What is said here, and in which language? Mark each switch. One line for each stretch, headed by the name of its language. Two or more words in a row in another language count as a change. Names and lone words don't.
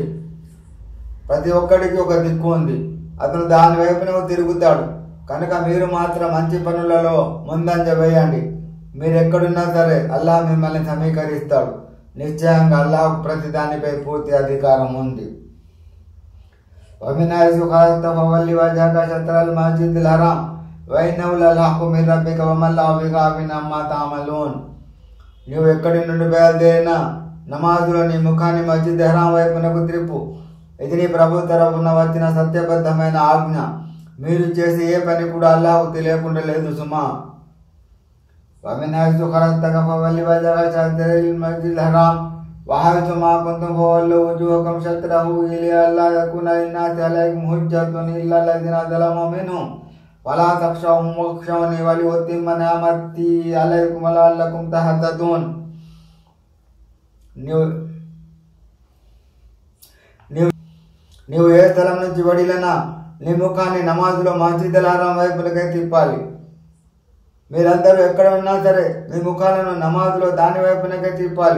Telugu: ప్రతి ఒక్కడికి ఒక దిక్కు ఉంది, అతను దాని వైపున తిరుగుతాడు. కనుక మీరు మాత్రం మంచి పనులలో ముందంజ వేయండి. మీరు ఎక్కడున్నా సరే అల్లాహ్ మిమ్మల్ని సమీకరిస్తాడు. నిశ్చయంగా అల్లాహ్ ప్రతి దానిపై పూర్తి అధికారం ఉంది.
Arabic: ومن حيث خرجت فول وجهك شطر المسجد الحرام وإنه للحق من ربك وما الله بغافل عما تعملون.
Telugu: నీవు ఎక్కడి నుండి బయలుదేరినా నమాజులో నీ ముఖాన్ని మస్జిద్ హరాం వైపునకు త్రిప్పు. ఇది నీ ప్రభు తరపున వచ్చిన సత్యబద్ధమైన ఆజ్ఞ. మీరు చేసే ఏ పని కూడా అల్లాహ్ తెలియకుండా లేదు సుమా.
Arabic: ومن حيث خرجت فول وجهك شطر المسجد الحرام وحيث ما كنتم فولوا وجوهكم شطره لئلا يكون للناس عليكم حجة إلا الذين ظلموا منهم ولا تخشوهم واخشوني ولأتم نعمتي عليكم ولعلكم تهتدون.
Telugu: నీవు ఏ స్థలం నుంచి వడిలనా నీ ముఖాన్ని నమాజులో మస్జిద్ హరాం వైపులకై తిప్పాలి. మీరందరూ ఎక్కడ ఉన్నా సరే మీ ముఖాలను నమాజులో దాని వైపునకై తిప్పాలి.